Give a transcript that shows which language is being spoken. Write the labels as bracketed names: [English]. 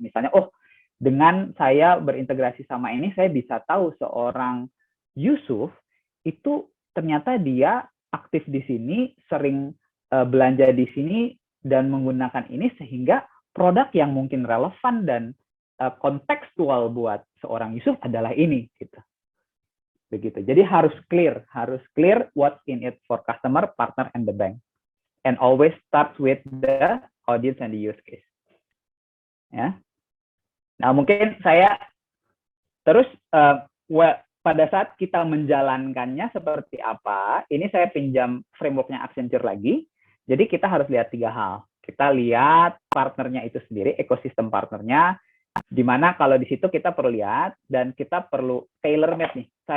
[Indonesian] Misalnya, oh dengan saya berintegrasi sama ini, saya bisa tahu seorang Yusuf itu ternyata dia aktif di sini, sering belanja di sini dan menggunakan ini sehingga produk yang mungkin relevan dan kontekstual buat seorang Yusuf adalah ini gitu. Begitu. Jadi harus [English] clear what's in it for customer, partner, and the bank. And always start with the audience and the use case. [Indonesian] Ya. Nah, mungkin saya terus pada saat kita menjalankannya seperti apa, ini saya pinjam frameworknya Accenture lagi. Jadi kita harus lihat 3 hal. Kita lihat partnernya itu sendiri, ekosistem partnernya, di mana kalau di situ kita perlu lihat dan kita perlu tailor-made nih.